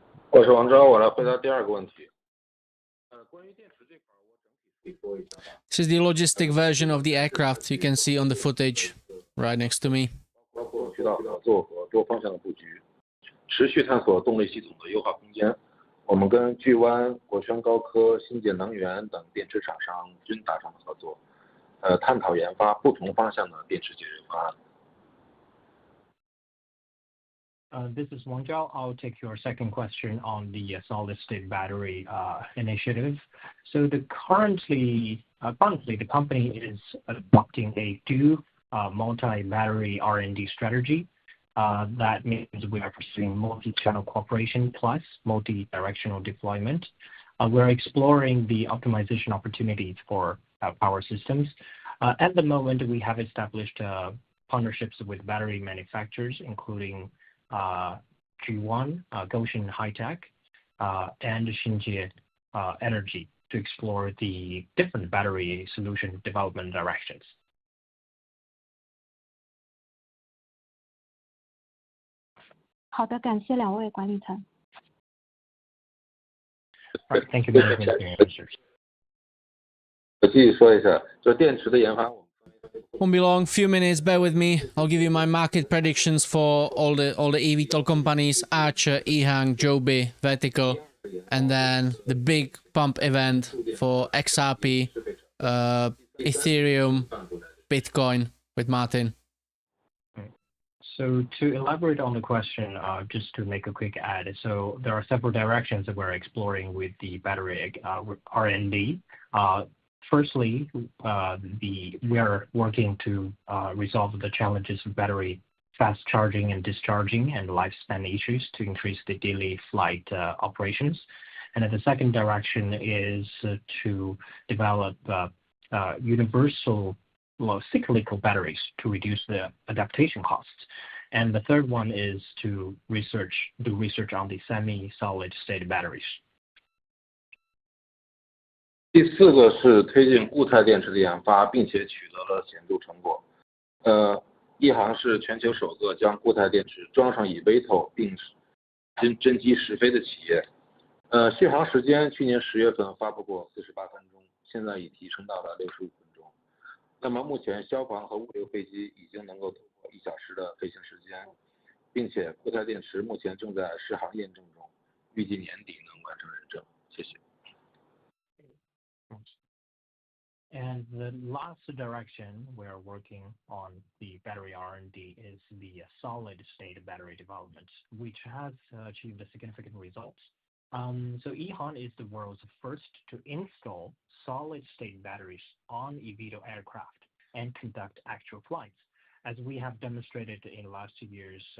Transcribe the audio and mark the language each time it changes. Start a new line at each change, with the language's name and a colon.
Chinese: 我是王钊，我来回答第二个问题。关于电池这块，我整体说一下吧。
English: This is the logistic version of the aircraft. You can see on the footage right next to me.
Chinese: 包括渠道合作和多方向的布局，持续探索动力系统的优化空间。我们跟巨湾、国轩高科、新界能源等电池厂商均达成了合作，探讨研发不同方向的电池解决方案。
English: This is Wang Zhao. I'll take your second question on the solid-state battery initiative. So currently the company is adopting a dual multi-battery R&D strategy. That means we are pursuing multi-channel cooperation plus multi-directional deployment. We're exploring the optimization opportunities for power systems. At the moment, we have established partnerships with battery manufacturers, including G1, Goshen High Tech, and Xinjie Energy to explore the different battery solution development directions.
Chinese: 好的，感谢两位管理层。
English: Right, thank you very much for your answers.
Chinese: 我继续说一下，就电池的研发，我们
English: Won't be long, few minutes, bear with me. I'll give you my market predictions for all the eVTOL companies, Archer, EHang, Joby, Vertical, and then the big pump event for XRP, Ethereum, Bitcoin with Martyn. So to elaborate on the question, just to make a quick add, so there are several directions that we're exploring with the battery R&D. Firstly, we are working to resolve the challenges of battery fast charging and discharging and lifespan issues to increase the daily flight operations. And then the second direction is to develop universal cyclical batteries to reduce the adaptation costs. And the third one is to do research on the semi-solid state batteries.
Chinese: 第4个是推进固态电池的研发，并且取得了显著成果。 EHang是全球首个将固态电池装上eVTOL并真机实飞的企业。续航时间去年10月份发布过48分钟，现在已提升到了65分钟。那么目前消防和物流飞机已经能够突破1小时的飞行时间，并且固态电池目前正在试航验证中，预计年底能完成认证。谢谢。
English: And the last direction we're working on the battery R&D is the solid state battery development, which has achieved significant results. So EHang is the world's first to install solid state batteries on eVTOL aircraft and conduct actual flights, as we have demonstrated in last year.